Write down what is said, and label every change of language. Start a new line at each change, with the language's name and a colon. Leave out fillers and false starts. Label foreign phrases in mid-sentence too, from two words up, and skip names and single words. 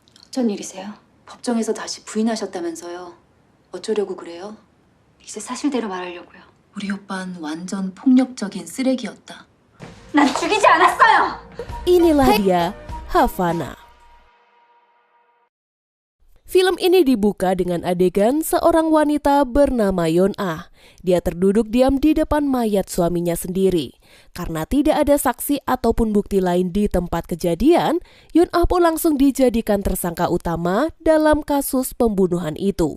Korean: 어쩐 일이세요? 법정에서 다시 부인하셨다면서요. 어쩌려고 그래요? 이제 사실대로 말하려고요. 우리 오빠는 완전 폭력적인 쓰레기였다. 난 죽이지 않았어요!
Indonesian: Inilah dia, Havana. Film ini dibuka dengan adegan seorang wanita bernama Yeon-ah. Dia terduduk diam di depan mayat suaminya sendiri. Karena tidak ada saksi ataupun bukti lain di tempat kejadian, Yeon-ah pun langsung dijadikan tersangka utama dalam kasus pembunuhan itu.